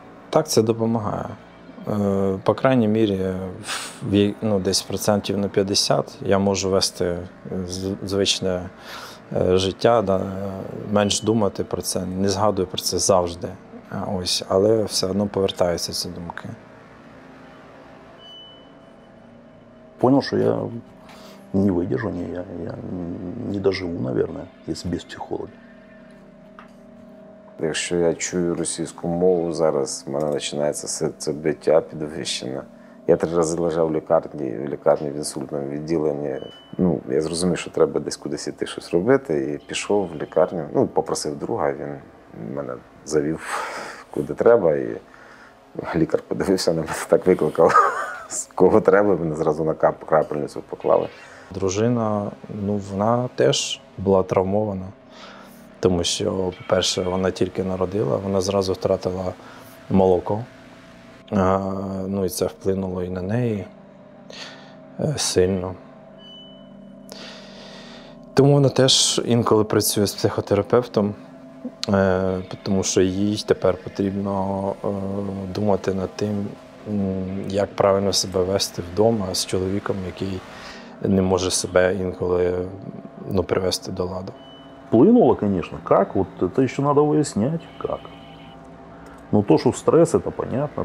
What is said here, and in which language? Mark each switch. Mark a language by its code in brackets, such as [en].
[uk] Так, це допомагає. По крайній мірі, десь процентів на 50 я можу вести звичне життя, менш думати про це, не згадую про це завжди. Ось, але все одно повертаються ці думки. [ru] Понял, что я не выдержу, я не доживу, наверное, если без психолога. [uk] Якщо я чую російську мову, зараз в мене починається серцебиття підвищене. Я 3 рази лежав в лікарні в інсультному відділенні. Я зрозумів, що треба десь кудись іти щось робити, і пішов в лікарню. Попросив друга, він мене завів куди треба, і лікар подивився на мене, так викликав. Кого треба, мене зразу на крапельницю поклали. Дружина, вона теж була травмована, тому що, по-перше, вона тільки народила, вона зразу втратила молоко. І це вплинуло і на неї сильно. Тому вона теж інколи працює з психотерапевтом, тому що їй тепер потрібно думати над тим, як правильно себе вести вдома з чоловіком, який не може себе інколи привести до ладу. [ru] Плынуло, конечно. Как? Вот это еще надо выяснять, как. То, что стресс, это понятно.